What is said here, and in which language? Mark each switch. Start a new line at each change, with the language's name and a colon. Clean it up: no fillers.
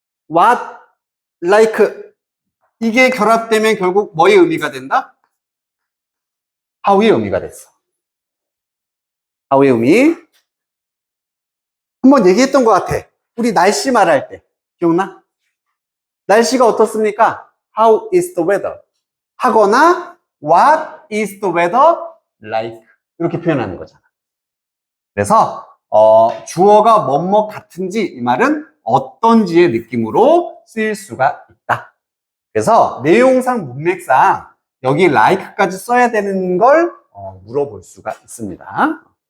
Korean: what, like 이게 결합되면 결국 뭐의 의미가 된다? how의 의미가 됐어. how의 의미. 한번 얘기했던 것 같아. 우리 날씨 말할 때 기억나? 날씨가 어떻습니까?
English: How is the weather?
Korean: 하거나
English: What is the weather like?
Korean: 이렇게 표현하는 거잖아. 그래서 주어가 뭐뭐 같은지 이 말은 어떤지의 느낌으로 쓰일 수가 있다. 그래서 내용상 문맥상 여기 like까지 써야 되는 걸 물어볼 수가 있습니다.